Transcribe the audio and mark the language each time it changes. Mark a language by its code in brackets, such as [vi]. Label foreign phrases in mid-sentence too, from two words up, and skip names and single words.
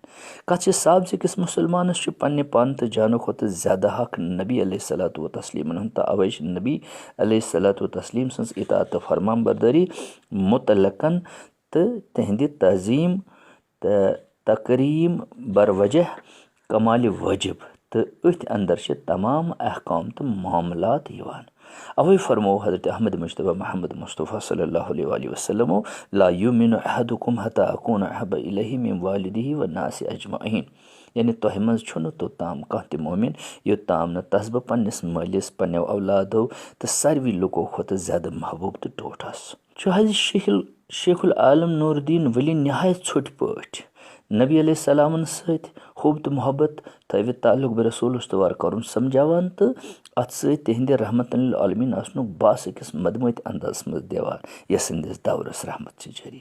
[ks] کتھ چھِ صاف زِ أکِس مُسلمانس چھُ پننہِ پانہٕ تہٕ جانہٕ کھۄتہٕ زیادٕ حق نبی علیہ صلاتُ وتسلیٖمن ہُنٛد تہٕ اوے چھِ نبی علیہ صلاتُ وتسلیٖم سٕنٛز اطاعت تہٕ فرمان بردٲری مُتعلقن تہٕ تِہنٛدِ تعظیٖم تہٕ تقریٖم بروجہ کمالہِ وٲجِب تہٕ أتھۍ اندر چھِ تمام احکام تہٕ معاملات یِوان. اوے فرموو [ar] حضرت احمد مجتبیٰ محمد مصطفیٰ صلی اللہ علیہ وسلمو لا یؤمنُ احدکم حتی اکوٗنَ احب الیہ من والدیہ والناس اجمعین. [ks] یعنی تۄہہِ منٛز چھُنہٕ توٚتام کانٛہہ تہِ مومِن یوٚتام نہٕ تس بہٕ پننِس مٲلِس پننیو اولادو تہٕ ساروی لُکو کھۄتہٕ زیادٕ محبوٗب تہٕ ٹوٹھ آسہٕ. چھُ حضرت شیخ العالم نوٗرالدیٖن ولی نہایت ژھوٚٹہِ پٲٹھۍ نبی علیہ السلامن سۭتۍ حُب تہٕ محبت تھٲوِتھ تعلق بہِ رسوٗل استوار کرُن سمجھاوان تہٕ اتھ سۭتۍ تِہنٛدِ رحمتن لِلعالمیٖن آسنُک باس أکِس مدمٲتۍ اندازس منٛز دِوان یسٕنٛدِس دورس رحمت چھِ جٲری.